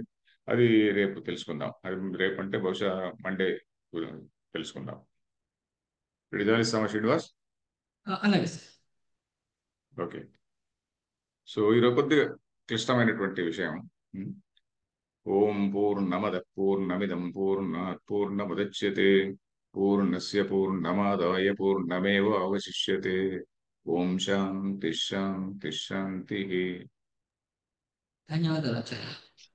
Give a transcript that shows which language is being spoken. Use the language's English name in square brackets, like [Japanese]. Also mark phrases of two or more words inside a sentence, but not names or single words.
[Telugu] అది రేపు తెలుసుకుందాం. అది రేపు అంటే బహుశా మండే తెలుసుకుందాం. విడుదలిస్తామా శ్రీనివాస్? అలాగే సార్. ఓకే. సో ఈరోజు కొద్దిగా క్లిష్టమైనటువంటి విషయం. [Sanskrit] ఓం పూర్ణమద పూర్ణమిదం పూర్ణాత్ పూర్ణముదచ్యతే పూర్ణస్య పూర్ణమాదాయ పూర్ణమేవ అవశిష్యతే. ఓం శాంతి శాంతి శాంతి. [Telugu] ధన్యవాదాలు ఆచార్య.